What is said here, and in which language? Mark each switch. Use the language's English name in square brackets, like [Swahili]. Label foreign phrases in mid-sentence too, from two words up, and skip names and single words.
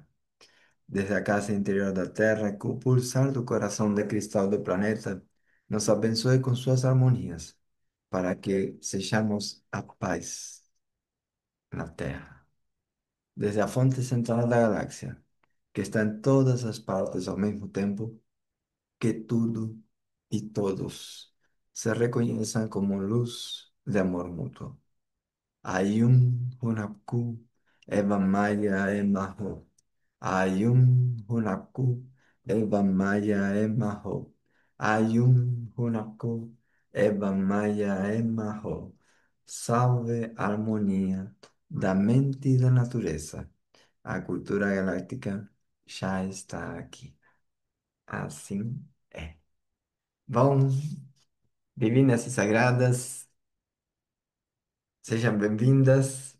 [Portuguese] Desde a casa interior da Terra, que o pulsar do coração de cristal do planeta nos abençoe com suas harmonias, para que sejamos a paz na Terra. Desde a fonte central da galáxia, que está em todas as partes ao mesmo tempo, que tudo e todos se reconheçam como luz de amor mútuo. Ayum Hunapku Eva Maya Emaho. Ayum Hunapku Eva Maya Emaho. Ayum Hunapku Eva Maya Emaho. Salve a harmonia da mente e da natureza. A cultura galáctica já está aqui. Assim é. Bom, divinas e sagradas, sejam bem-vindas.